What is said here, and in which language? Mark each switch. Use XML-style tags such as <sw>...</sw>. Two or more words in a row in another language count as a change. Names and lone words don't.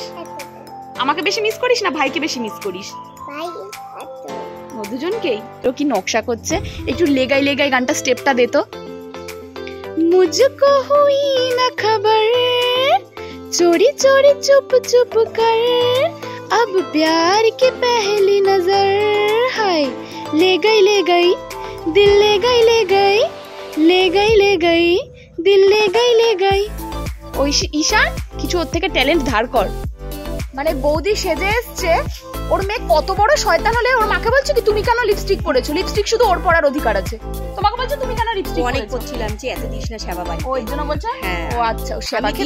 <bn>আমাকে বেশি মিস করিস না ভাইকে বেশি মিস করিস? ও দুজনকেই। তো কি নকশা করছে, একটু লেগাই লেগাই গানটা স্টেপটা দে তো।</bn> <hi>मुझको हुई ना खबर, चोरी चोरी चुप चुप कर, अब प्यार की पहली नजर, हाय ले गई दिल ले गई ले गई ले गई ले गई दिल ले गई।</hi> <bn>ওই ঈশান, কিছু ওর থেকে ট্যালেন্ট ধার কর। মানে বৌদি সেজে এসছে, ওর মেয়ে কত বড় শয়তান হলে ওর মাকে বলছে কি তুমি কেন লিপস্টিক পরেছো? লিপস্টিক শুধু ওর পরার অধিকার আছে, তোমাকে বলছে তুমি কেন লিপস্টিক পরেছো? অনেক করছিলাম যে এত দিস না সেবা বাড়ি, ওই জন্য বলছে। হ্যাঁ ও আচ্ছা, ও সেবা খেতে</bn>